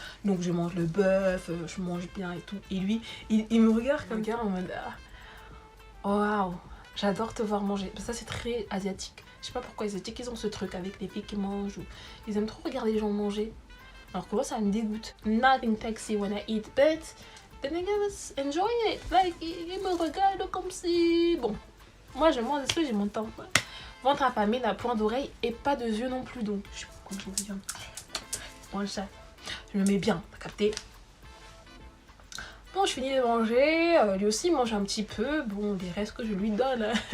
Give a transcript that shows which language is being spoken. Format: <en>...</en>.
<fr>Donc je mange le bœuf, je mange bien et tout. Et lui, il me regarde comme ça en mode oh, waouh, j'adore te voir manger. Ça c'est très asiatique. Je sais pas pourquoi les asiatiques ils ont ce truc avec les filles qui mangent ou ils aiment trop regarder les gens manger. Alors que moi ça me dégoûte.</fr> <en>Nothing sexy when I eat, but the nigga was enjoying it.</en> <fr>Like il me regarde comme si bon. Moi je mange des trucs, j'ai mon temps. Ventre affamé, la pointe d'oreille et pas de yeux non plus. Donc je sais pas comment je veux dire. Moi ça, je me mets bien, t'as capté? Bon, je finis de manger, lui aussi mange un petit peu, bon, des restes que je lui donne.</fr>